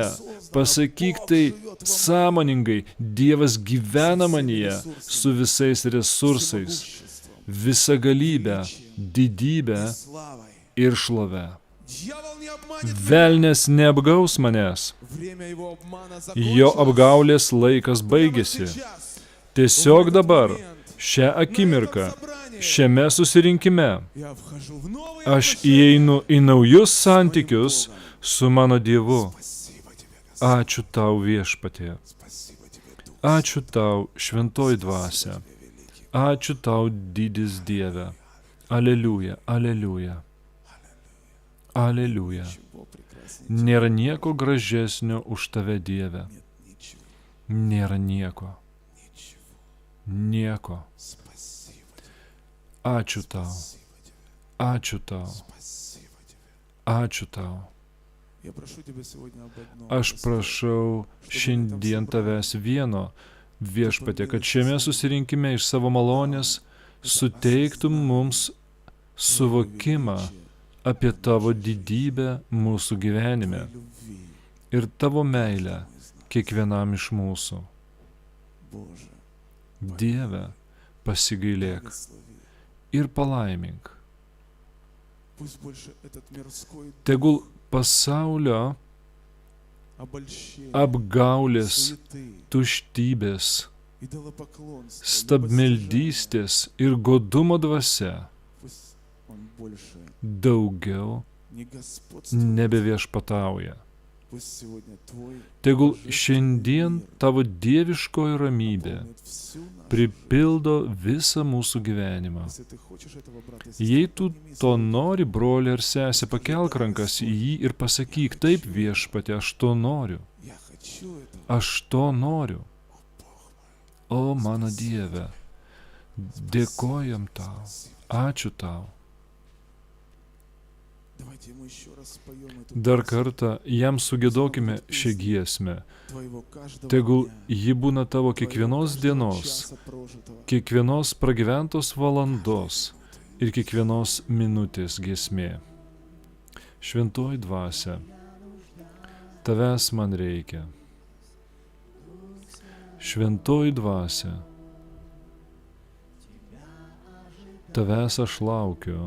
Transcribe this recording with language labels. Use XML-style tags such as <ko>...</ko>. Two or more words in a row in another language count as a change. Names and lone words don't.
<lt>Pasakyk tai sąmoningai. Dievas gyvena manyje su visais resursais, visagalybę, didybę ir šlovę. Velnias neapgaus manęs. Jo apgaulės laikas baigėsi. Tiesiog dabar, šią akimirką, šiame susirinkime,</lt> <ru>Я вхожу в новые</ru> <lt>aš</lt> <ru>отношения.</ru> <lt>įeinu į naujus santykius su mano Dievu.</lt> <ru>Спасибо тебе, Господь.</ru> <lt>Ačiū tau viešpatie.</lt> <ru>Спасибо тебе, Дух</ru> <lt>Ačiū tau šventoji dvasia.</lt> <ru>великий.</ru> <lt>Ačiū tau didis Dieve. Aleliuja, aleliuja. Aleliuja.</lt> <ru>Чего прекраснее</ru> <lt>Nėra nieko gražesnio už tave, Dieve.</lt> <ru>нет ничего,</ru> <lt>Nėra nieko.</lt> <ru>ничего.</ru> <lt>Nieko.</lt> <ru>Спасибо тебе,</ru> <lt>Ačiū tau.</lt> <ru>спасибо тебе,</ru> <lt>Ačiū tau.</lt> <ru>спасибо тебе.</ru> <lt>Ačiū tau.</lt> <ru>Я прошу тебя сегодня об одном.</ru> <lt>Aš</lt> <ru>Господь.</ru> <lt>prašau šiandien tavęs vieno, viešpatie, kad šiame susirinkime iš savo malonės suteiktum mums suvokimą apie tavo didybę mūsų gyvenime</lt> <ru>Твоей любви,</ru> <lt>ir tavo meilę</lt> <ru>мой знак.</ru> <lt>kiekvienam iš mūsų.</lt> <ru>Боже,</ru> <lt>Dieve, pasigailėk</lt> <ru>благослови.</ru> <lt>ir palaimink.</lt> <ru>Пусть больше этот мирской</ru> <lt>Tegul pasaulio</lt> <ru>обольщение,</ru> <lt>apgaulės,</lt> <ru>суеты,</ru> <lt>tuštybės,</lt> <ru>идолопоклонства,</ru> <lt>stabmeldystės ir godumo dvasia</lt> <ru>пусть он больше</ru> <lt>daugiau</lt> <ru>не господствует.</ru> <lt>nebeviešpatauja.</lt> <ru>Пусть сегодня Твой</ru> <lt>Tegul šiandien tavo dieviškoji ramybė</lt> <ru>наполнит всю нашу</ru> <lt>pripildo visą mūsų gyvenimą.</lt> <ru>жизнь. Если ты хочешь этого, брат и</ru> <lt>Jei</lt> <ru>сестра,</ru> <lt>tu</lt> <ru>подними</ru> <lt>to</lt> <ru>свою руку.</ru> <lt>nori, broli ar sesė, pakelk rankas į jį ir pasakyk, taip viešpatė, aš to noriu.</lt> <ru>Я хочу этого,</ru> <lt>Aš to noriu.</lt> <ru>Бог мой.</ru> <lt>O mano Dieve, dėkojam tau. Ačiū tau.</lt> <ru>Давайте ему еще раз споем эту</ru> <lt>Dar</lt> <ru>песню</ru> <lt>kartą jam sugėdokime šią giesmę.</lt> <ru>Твоего каждого</ru> <lt>Tegul</lt> <ru>дня,</ru> <lt>ji būna tavo</lt> <ru>Твоего</ru> <lt>kiekvienos</lt> <ru>каждого</ru> <lt>dienos,</lt> <ru>часа прожитого.</ru> <lt>kiekvienos pragyventos valandos ir kiekvienos minutės giesmė. Šventoji dvasia, tavęs man reikia. Šventoji dvasia, tavęs aš laukiu.</lt>